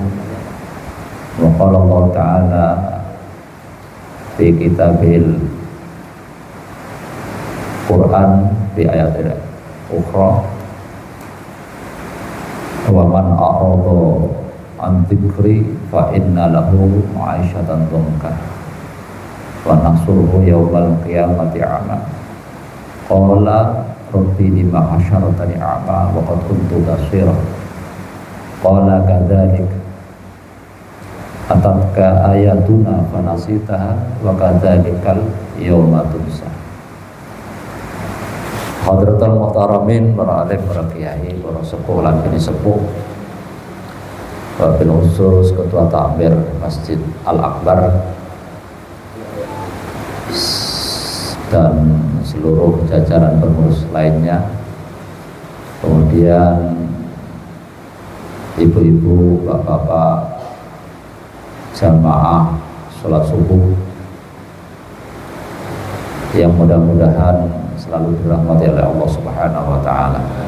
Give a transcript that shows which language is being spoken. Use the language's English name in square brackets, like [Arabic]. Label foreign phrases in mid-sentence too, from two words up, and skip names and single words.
[Arabic] وقال الله تعالى في كتاب القرآن في آية أخرى ومن أعرض عن ذكري فإن له معيشة ضنكا ونحشره يوم القيامة أعمى. قال رب لم حشرتني أعمى وقد كنت بصيرا. قال كذلك أتتك آياتنا فنسيتها وكذلك اليوم تنسى. حضرات المحترمين, [Javanese] para alim, para kiai, para sepuh lan bini sepuh, [Arabic] وبالخصوص [Javanese] Ketua Takmir Masjid Al-Akbar [Indonesian] dan seluruh jajaran pengurus lainnya, kemudian ibu-ibu, bapak-bapak, jamaah sholat subuh yang mudah-mudahan selalu dirahmati oleh Allah [Arabic] سبحانه وتعالى.